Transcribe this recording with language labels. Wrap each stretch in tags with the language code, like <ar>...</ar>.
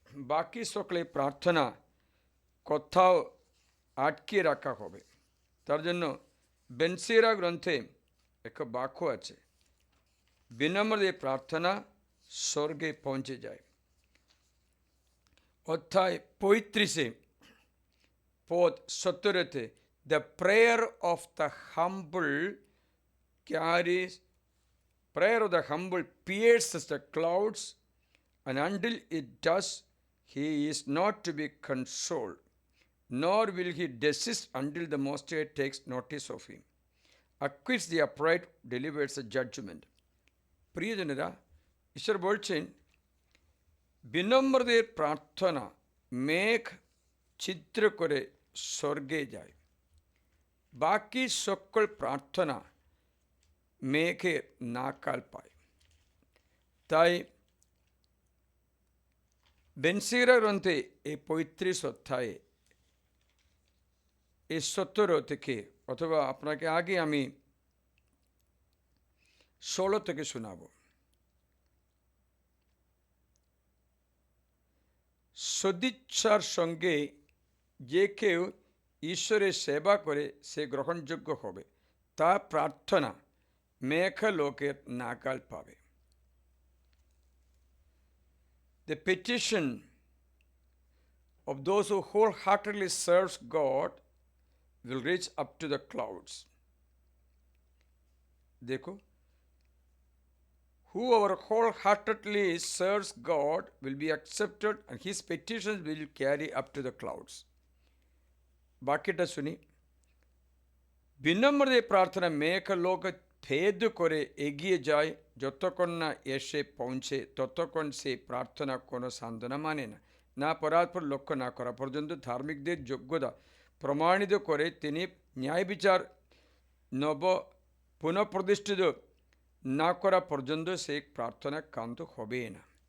<bn>বাকি সকলে প্রার্থনা কোথাও আটকে রাখা হবে। তার জন্য বেনসিরা গ্রন্থে এক বাক্য আছে, বিনম্রদের প্রার্থনা স্বর্গে পৌঁছে যায়। অধ্যায় 35 পদ 17,</bn> <en>The prayer of the humble carriage, prayer of the humble pierces the clouds, and until it does, he is not to be consoled, nor will he desist until the Most High takes notice of him. Acquits the upright, delivers a judgment.</en> <bn>প্রিয়জনেরা, ঈশ্বর বলছেন বিনম্রদের প্রার্থনা মেঘ ছিদ্র করে স্বর্গে যায়। বাকি সকল প্রার্থনা মেঘের নাকাল পায়। তাই বেনসিরা গ্রন্থে এই 35 অধ্যায়ে এই 17 থেকে, অথবা আপনাকে আগে আমি 16 থেকে শোনাব। সদিচ্ছার সঙ্গে যে কেউ ঈশ্বরের সেবা করে সে গ্রহণযোগ্য হবে, তা প্রার্থনা মেঘলোকের নাগাল পাবে।</bn> <en>The petition of those who wholeheartedly serves God will reach up to the clouds.</en> <hi>देखो,</hi> <en>whoever wholeheartedly serves God will be accepted and his petitions will carry up to the clouds.</en> <bn>বাকিটা শুনি। বিনম্র প্রার্থনা মেঘ লোক ভেদ করে এগিয়ে যায়, যতক্ষণ না এসে পৌঁছে ততক্ষণ সে প্রার্থনা কোনো সান্ত্বনা মানে না। না পরাৎপর লক্ষ্য না করা পর্যন্ত ধার্মিকদের যোগ্যতা প্রমাণিত করে তিনি ন্যায় বিচার নব পুনঃপ্রতিষ্ঠিত না করা পর্যন্ত সে প্রার্থনা কান্ত হবে না।</bn>